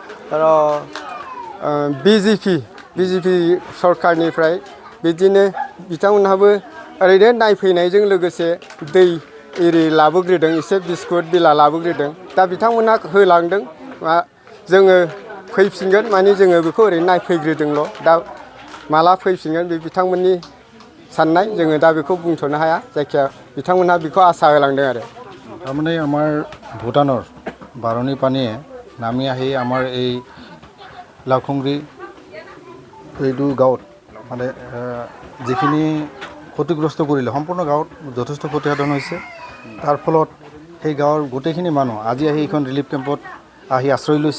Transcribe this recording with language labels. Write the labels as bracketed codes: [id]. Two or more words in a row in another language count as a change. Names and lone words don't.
[brx] बिजेपि सरकारनिफ्राय बिदिनो बिथांमोनहाबो ओरैनो नायफैनायजों लोगोसे दै एरि लाबोग्रोदों एसे बिस्कुट बिला लाबोग्रोदों दा बिथांमोनहा होलांदों जोङो फैफिनगोन माने जोङो बेखौ ओरैनो नायफैग्रोदोंल' दा माला फैफिनगोन बे बिथांमोननि साननाय जोङो दा बेखौ बुंथ'नो हाया जायखिया बिथांमोनहा बेखौ आसा होलांदों आरो [as] তাৰমানে আমাৰ ভূটানৰ বাৰণী পানীয়ে নামি আহি আমাৰ এই লাখুংগুৰি এইটো গাঁৱত মানে যিখিনি ক্ষতিগ্ৰস্ত কৰিলে সম্পূৰ্ণ গাঁৱত যথেষ্ট ক্ষতিসাধন হৈছে। তাৰ ফলত সেই গাঁৱৰ গোটেইখিনি মানুহ আজি আহি এইখন ৰিলিফ কেম্পত আহি আশ্ৰয় লৈছে।